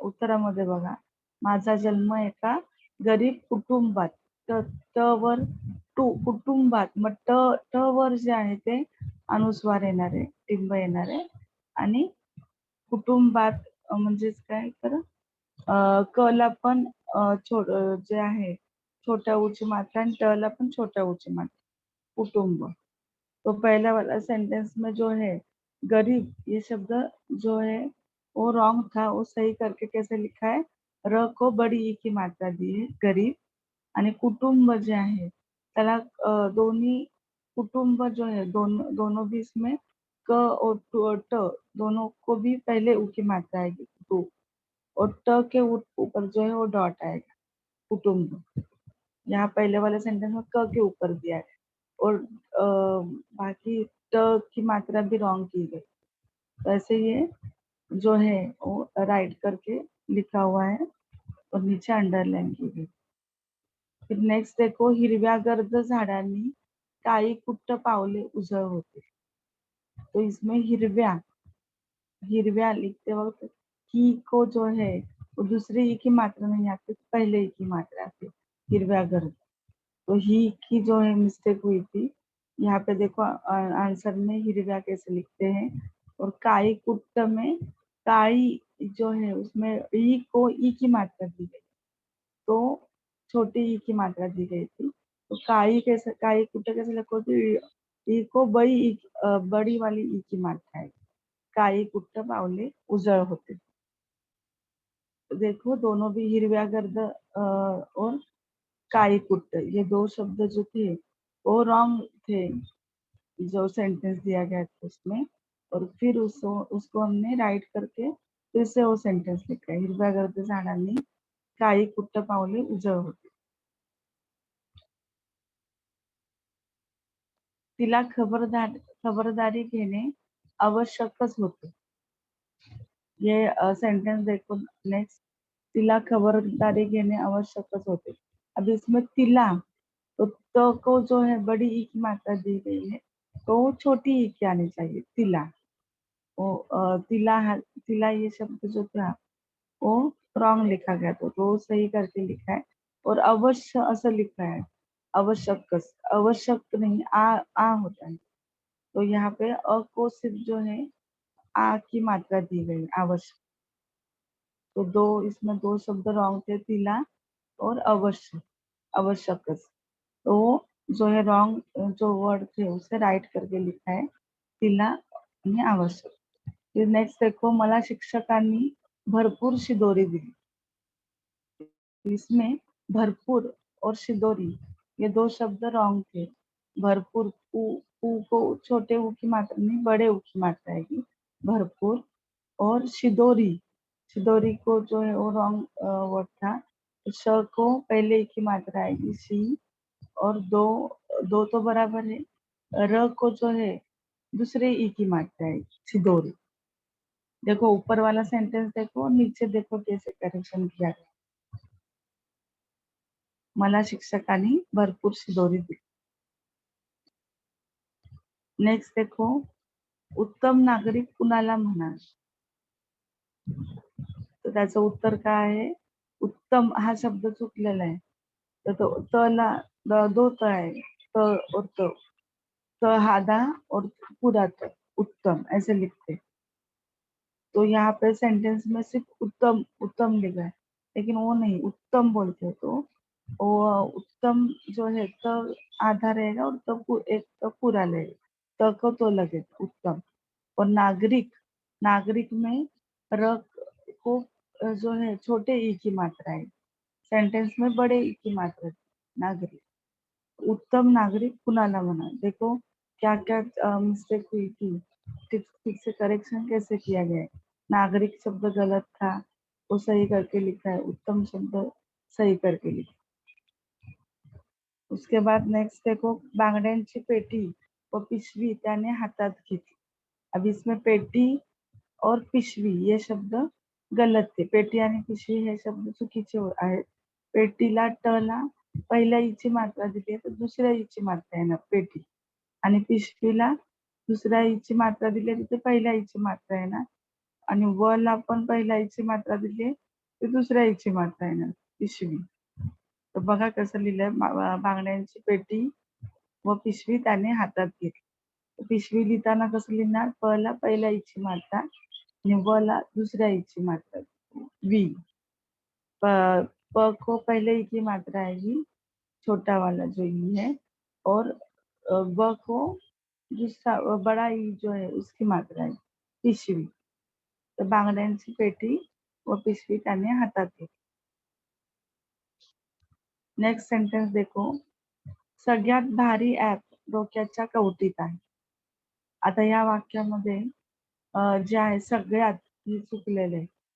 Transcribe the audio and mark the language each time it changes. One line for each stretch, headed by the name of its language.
Marathi: उत्तरामध्ये बघा, माझा जन्म एका गरीब कुटुंबात, ट वर टू कुटुंबात, मग ट वर जे आहे ते अनुस्वार येणार आहे, टिंब येणार आहे, आणि कुटुंबात म्हणजेच काय तर क ला पण जे आहे छोट्या ऊची मात्रा, आणि ट ला पण छोट्या ऊची मात्रा, कुटुंब।
Hindi: तो पहला वाला सेंटेंस में जो है गरीब ये शब्द जो है वो रॉन्ग था, वो सही करके कैसे लिखा है, र को बड़ी ई की मात्रा दी है गरीब,
Marathi: आणि कुटुंब जे आहे त्याला दोन्ही कुटुंब
Hindi: जो है दोनों भी इसमें क और ट दोनों को भी पहले ऊ की मात्रा आएगी, कुटु, और ट के ऊपर जो है वो डॉट आएगा, कुटुंब। यहाँ पहले वाले सेंटेंस में क के ऊपर दिया है, और बाकी ट की मात्रा भी रॉन्ग की गई। तो ऐसे ये जो है वो राइट करके लिखा हुआ है और नीचे अंडरलाइन की गई। फिर नेक्स्ट देखो,
Marathi: हिरव्या गर्द झाडांनी काळी कुट्ट पावले उजळ होते।
Hindi: तो इसमें हिरव्या लिखते वक्त ही को जो है वो दूसरे ई की मात्रा नहीं आती, पहले ई की मात्रा आती, हिरव्या गर्द। तो ही की जो है मिस्टेक हुई थी। यहाँ पे देखो आंसर में हिरव्या कैसे लिखते हैं, और काई कुट्ट में काई जो है उसमें ई को ई की मात्रा दी गई, तो छोटी ई की मात्रा दी गई थी। तो काई कुट्ट कैसे लिखोगे, ई को बड़ी वाली ई की मात्रा है,
Marathi: काई कुट्ट पावले उजळ होते।
Hindi: देखो दोनों भी हिरव्या गर्द और काई कुट्ट ये दो शब्द जो थे वो रॉन्ग थे, जो सेंटेंस दिया गया था उसमें, और फिर उसको हमने राइट करके फिर से वो सेंटेन्स लिखा है,
Marathi: हिरव्या गर्द झाडांनी काळी कुट्ट पावले उजळ होते. तिला खबरदारी घेणे आवश्यकच होते.
Hindi: ये सेंटेंस देखो नेक्स्ट.
Marathi: तिला खबरदारी घेणे आवश्यकच होते.
Hindi: अब इसमें तिला तो त को जो है बड़ी ई की मात्रा दी गई है, तो छोटी ई की आनी चाहिए तिला. वो तिला ये शब्द जो था वो रॉन्ग लिखा गया, तो सही करके लिखा है. और अवश्य असं लिखा है, आवश्यकच, आवश्यक नहीं, आ होता है. तो यहाँ पे अ को सिर्फ जो है आ की मात्रा दी गई, आवश्यक. तो इसमें दो शब्द रॉन्ग थे, तिला और अवश्य, आवश्यकच. तो जो है रॉन्ग जो वर्ड थे उसे राइट करके लिखा है, तिला आणि आवश्यक. फिर नेक्स्ट देखो,
Marathi: मला शिक्षकांनी भरपूर शिदोरी दिली.
Hindi: इसमें भरपूर और शिदोरी ये दो शब्द रॉन्ग थे. भरपूर ऊ को छोटे ऊ की मात्रा नहीं, बड़े ऊ की मात्रा आएगी, भरपूर. और शिदोरी, शिदोरी को जो है वो रॉन्ग वर्ड था. श को पहले ई की मात्रा आएगी, शी. और दो दो तो बराबर है. र को जो है दूसरे ई की मात्रा है, शिदोरी. देखो ऊपर वाला सेंटेंस देखो, नीचे देखो कैसे करेक्शन किया गया.
Marathi: मला शिक्षकांनी भरपूर शिदोरी दिली.
Hindi: नेक्स्ट देखो,
Marathi: उत्तम नागरिक कुणाला म्हणाल. तर त्याचं उत्तर काय आहे, उत्तम हा शब्द चुकलेला आहे. तर तो त ला दो त आहे,
Hindi: त और त हादा और पूरा त, उत्तम ऐसे लिखते. तो यहाँ पे सेंटेंस में सिर्फ उत्तम उत्तम लिखा है, लेकिन वो नहीं, उत्तम बोलते तो वो उत्तम जो है त आधा रहेगा और एक तो पूरा लगेगा, त को तो लगेगा उत्तम. और नागरिक, नागरिक में र को जो है छोटे ई की मात्रा है, सेंटेंस में बड़े ई की मात्रा है, नागरिक.
Marathi: उत्तम नागरिक कुणाला म्हणा.
Hindi: देखो क्या क्या मिस्टेक हुई थी, ठीक से करेक्शन कैसे किया गया है. नागरिक शब्द गलत था, वो सही करके लिखा है. उत्तम शब्द सही करके लिखा. उसके बाद नेक्स्ट देखो,
Marathi: बांगड्यांची पेटी व पिशवी त्याने हातात घेतली.
Hindi: अब इसमें पेटी और पिशवी ये शब्द गलत थे.
Marathi: पेटी आणि पिशवी हे शब्द चुकीचे आहेत. पेटीला ट ला पहिल्या ईची मात्रा दिली आहे, तर दुसऱ्या ईची मात्रा येणार पेटी. आणि पिशवीला दुसऱ्या ईची मात्रा दिली आहे, तिथे पहिल्या ईची मात्रा येणार. आणि व ला पण पहिल्या ईची मात्रा दिली आहे, तर दुसऱ्या ईची मात्रा येणार पिशवी. तर बघा कसं लिहिलंय, बांगड्यांची पेटी व पिशवी त्याने हातात घेतली. पिशवी लिहिताना कसं लिहिणार, प ला पहिल्या ईची मात्रा आणि व ला दुसऱ्या ईची मात्रा, वी.
Hindi: प को पहले ई की मात्रा आएगी, छोटा वाला जो ई है. और व को दूसरा बड़ा ई जो है उसकी मात्रा है, पिशवी.
Marathi: तर बांगड्यांची पेटी व पिशवी त्याने हातात घेतली.
Hindi: नेक्स्ट सेंटेन्स देखो,
Marathi: सगळ्यात भारी ऍप डोक्याच्या कवटीत आहे. आता या वाक्यामध्ये जे आहे सगळ्यात हे चुकलेलं आहे.